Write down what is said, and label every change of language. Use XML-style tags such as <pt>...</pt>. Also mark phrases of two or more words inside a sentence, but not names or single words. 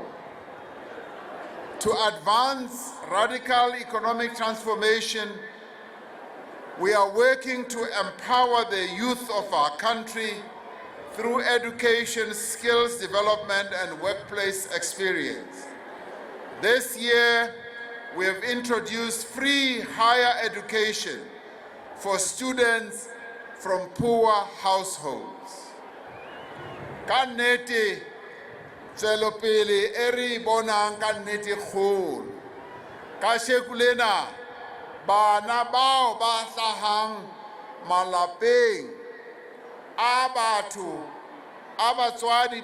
<en>To advance radical economic transformation, we are working to empower the youth of our country through education, skills development, and workplace experience. This year, we have introduced free higher education for students from poor households.</en> <st>Kannete tswelopele e re bonang ka nnete kgolo. Kasheko lena bana bao ba hlahang malapeng a batho a batswadi</st>